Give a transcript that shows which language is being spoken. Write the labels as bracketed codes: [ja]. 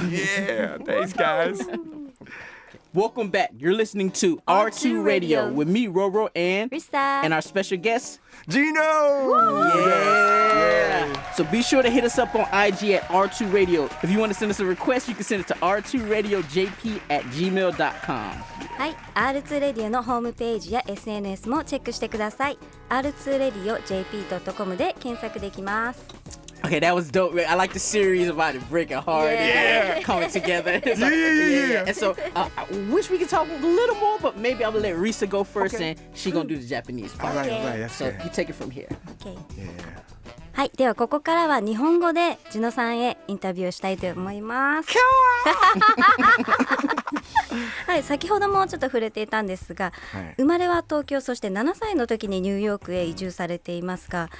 [en] Yeah, thanks, guys. Welcome back. You're listening to R2 Radio with me, Roro, and Risa. our special guest, Jino! Yeah. So be sure to hit us up on IG at R2 Radio. If you want to send us a request, you can send it to r2radiojp@gmail.com. [ja] はい、R2 レディオのホームページや SNS もチェックしてください。 r2radiojp.com で検索できます。 [en] Okay, that was dope. I like the series about it breaking hard and coming together. So, Yeah. And so I wish we could talk a little more, but maybe I'm gonna let Risa go first, Okay. and she gonna do the Japanese part. All right, that's So good. you take it from here. Okay. Yeah. [ja] はい、ではここからは日本語でジノさんへインタビューをしたいと思います。はい、先ほどもちょっと触れていたんですが、生まれは東京、そして7歳の時にニューヨークへ移住されていますが、